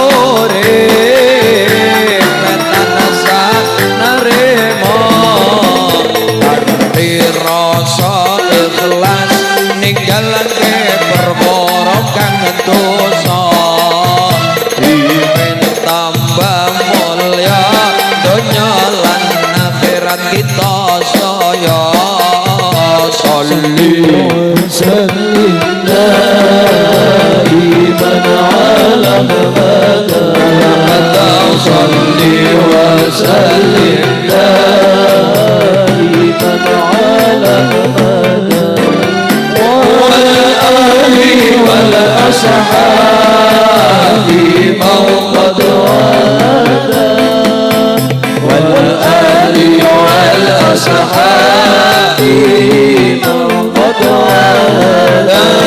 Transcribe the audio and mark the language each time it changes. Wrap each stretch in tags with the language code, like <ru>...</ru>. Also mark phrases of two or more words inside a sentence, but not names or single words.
<jv>urip tansah narema kanthi rasa ikhlas ninggalake perkara kang dosa dipen tambah mulya donya lan akhirat kita saya</jv> <ar>صل وسلم دائما على محمد صل وسلم دائما على محمد والأصحاب من قد وحدا وآله والأصحاب من قد وحدا</ar>